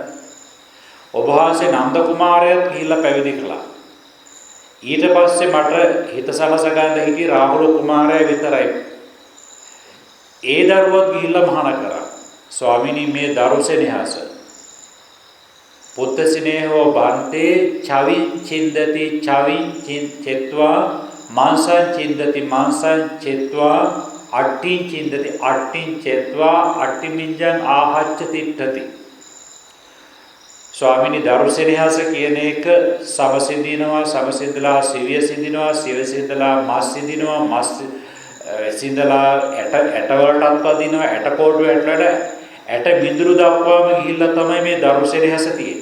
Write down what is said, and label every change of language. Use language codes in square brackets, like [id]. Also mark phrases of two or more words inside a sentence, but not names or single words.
[si] ඔබ වහන්සේ නන්ද කුමාරයාත් ගිහිල්ලා පැවිදි කළා. ඊට පස්සේ මට හිත සමසගන්න හිටි රාහුල කුමාරයා විතරයි. ඒ දරුවත් ගිහිල්ලා මහාන කරා. ස්වාමීනි මේ දරුසෙනෙහස [pi] පුත්ත සිනේහෝ බන්තේ චවින් චින්දති චවින් චෙත්වා මාංසං චින්දති මාංසං චෙත්වා අට්ඨින් චින්දති අට්ඨින් චෙත්වා අට්ඨිමින්ජං ආහච්ච තිට්ඨති. [si] ස්වාමීනි දරුසෙනෙහස කියන එක සමසිඳිනවා සමසිඳලා සිවිය සිඳිනවා සිවිය සිඳලා මස් සිඳිනවා මස් සිඳලා ඇට වලටත් වදිනවා ඇට කෝඩු ඇටලට ඇට බිඳුරු දක්වාම ගිහිල්ලා තමයි මේ දරුසෙනෙහස තියෙන්නේ.